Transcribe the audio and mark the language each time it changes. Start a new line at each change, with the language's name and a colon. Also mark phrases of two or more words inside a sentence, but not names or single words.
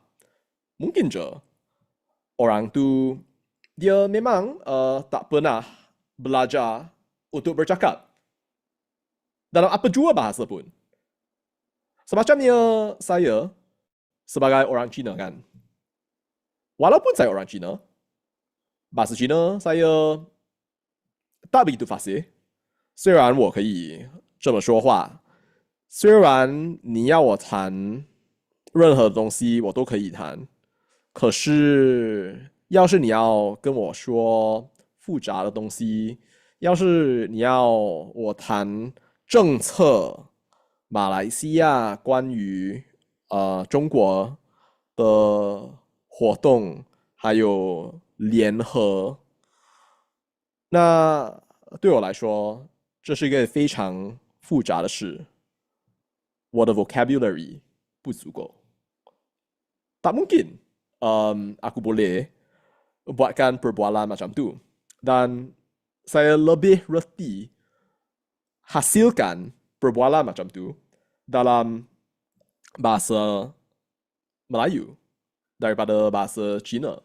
Malay: Mungkin je orang tu dia memang tak pernah belajar untuk bercakap dalam apa jua bahasa pun. Semacamnya saya sebagai orang Cina kan. Walaupun saya orang Cina, bahasa Cina saya tak begitu fasih.
Chinese: 虽然我可以这么说话，虽然你要我谈任何东西我都可以谈，可是要是你要跟我说复杂的东西，要是你要我谈政策，马来西亚关于中国的活动还有联合，那对我来说这是一个非常复杂的事，我的 vocabulary 不足够。
Malay: Tak mungkin aku boleh buatkan perbualan macam tu. Dan saya lebih reti hasilkan perbualan macam tu dalam bahasa Melayu daripada bahasa Cina.